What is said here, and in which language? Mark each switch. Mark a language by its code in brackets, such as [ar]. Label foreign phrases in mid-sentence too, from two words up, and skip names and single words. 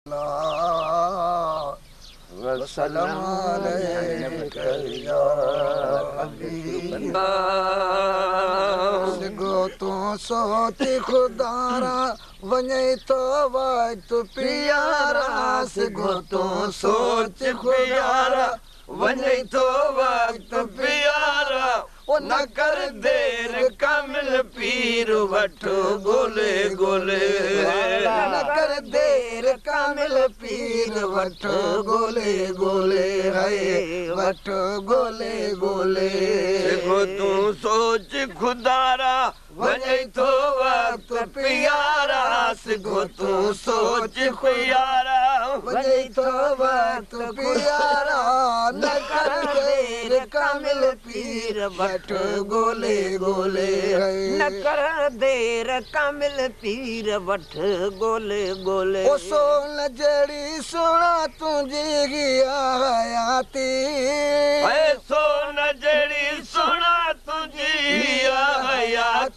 [ar] وسلم عليك يا حبيب [sd] गो तू सोच खुदारा वने तो वक्त प्यारा गो तू सोच खुदारा वने तो वक्त प्यारा ओ न कर देर कामिल पीर वठो गोले गोले न कर देर कामिल पीर वठो गोले गोले है वठो गोले गोले गो तू सोच खुदारा वने तो वक्त प्यारा गो तू सोच खुदारा वने तो वक्त प्यारा न कर देर कामिल पीर वठो गोले गोले न कर देर कामिल पीर वठ गोले गोले ओ सोन जड़ी सुना तुझी हयाती ऐ सोन जड़ी सुना तुझी हयाती